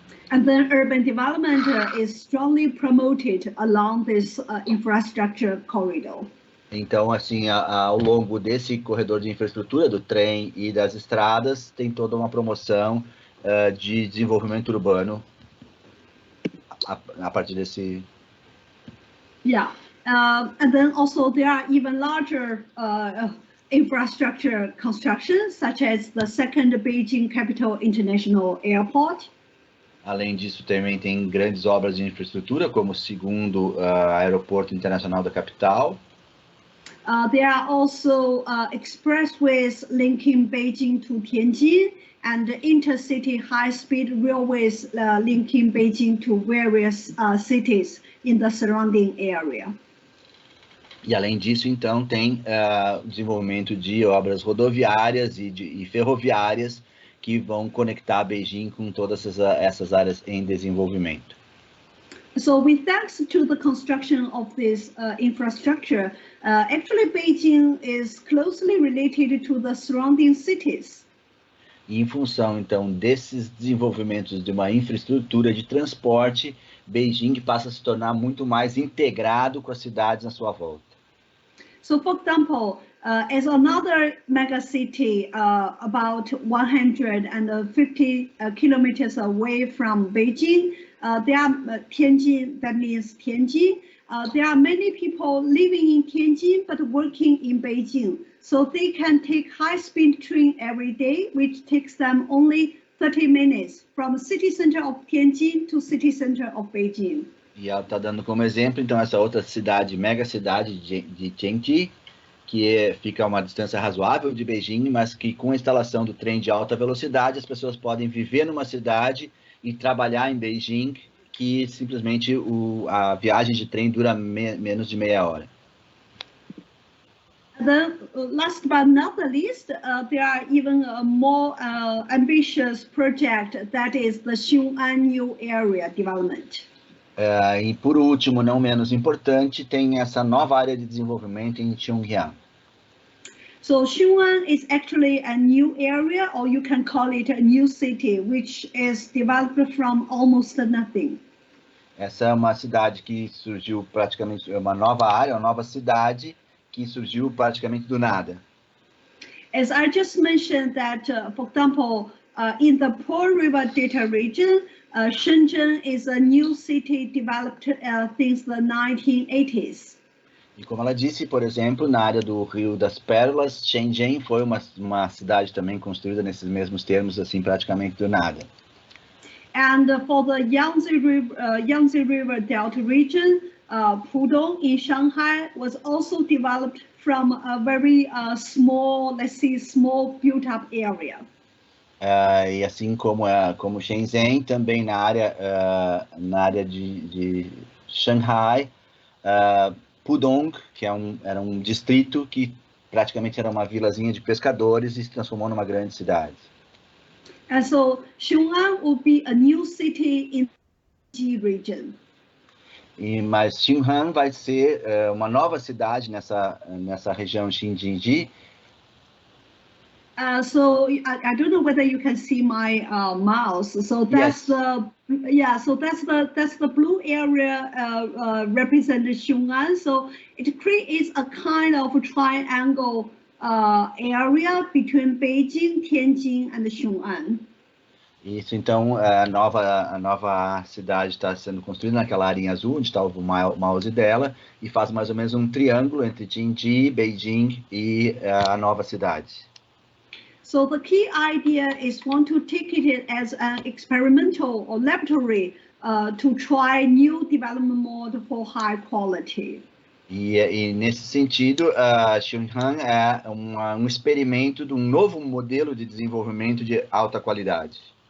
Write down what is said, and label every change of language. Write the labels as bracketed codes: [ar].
[en] And then urban development is strongly promoted along this infrastructure corridor. [pt] Então, assim, ao longo desse corredor de infraestrutura, do trem e das estradas, tem toda uma promoção de desenvolvimento urbano a partir desse... [en] Yeah, and then also there are even larger infrastructure constructions, such as the second Beijing Capital International Airport. [pt] Além disso, também tem grandes obras de infraestrutura, como o segundo aeroporto internacional da capital. [en] There are also expressways linking Beijing to Tianjin and intercity high-speed railways linking Beijing to various cities in the surrounding area. [pt] E além disso, então, tem o desenvolvimento de obras rodoviárias e ferroviárias que vão conectar Beijing com todas essas áreas em desenvolvimento. [en] So with thanks to the construction of this infrastructure, actually Beijing is closely related to the surrounding cities. [pt] E em função, então, desses desenvolvimentos de uma infraestrutura de transporte, Beijing passa a se tornar muito mais integrado com as cidades à sua volta. [en] So, for example, as another megacity about 150 kilometers away from Beijing, there are Tianjin, that means Tianjin. There are many people living in Tianjin but working in Beijing. So they can take high-speed train every day, which takes them only 30 minutes from city center of Tianjin to city center of Beijing. [pt] E ela está dando como exemplo, então, essa outra cidade, mega cidade de Yangtze, que fica a uma distância razoável de Beijing, mas que com a instalação do trem de alta velocidade, as pessoas podem viver numa cidade e trabalhar em Beijing, que simplesmente a viagem de trem dura menos de meia hora. [en] Then, last but not the least, there are even a more ambitious project, that is the Xiong'an New Area Development. [pt] E por último, não menos importante, tem essa nova área de desenvolvimento em Xiong'an. [en] So Xiong'an is actually a new area, or you can call it a new city, which is developed from almost nothing. [pt] Essa é uma cidade que surgiu praticamente, uma nova área, uma nova cidade que surgiu praticamente do nada. [en] As I just mentioned that, for example, in the Pearl River Delta region, Shenzhen is a new city developed since the 1980s. [pt] E como ela disse, por exemplo, na área do Rio das Pérolas, Shenzhen foi uma cidade também construída nesses mesmos termos, assim, praticamente do nada. [en] And for the Yangtze River Delta region, Pudong in Shanghai was also developed from a very small, let's say, small built-up area. [pt] E assim como Shenzhen, também na área de Shanghai, Pudong, que era um distrito que praticamente era uma vilazinha de pescadores e se transformou numa grande cidade. [en] And so Xiong'an will be a new city in the region. [pt] Mas Xiong'an vai ser uma nova cidade nessa região Xinjiang. [en] So I don't know whether you can see my mouse. So that's Yes. that's the blue area represented Xiong'an. So it creates a kind of triangle area between Beijing, Tianjin, and Xiong'an. [pt] Isso, então, a nova cidade está sendo construída naquela área em azul, onde está o mouse dela, e faz mais ou menos um triângulo entre Tianjin, Beijing e a nova cidade. [en] So the key idea is want to take it as an experimental or laboratory to try new development mode for high quality. [pt] E nesse sentido, Xiong'an é um experimento de um novo modelo de desenvolvimento de alta qualidade.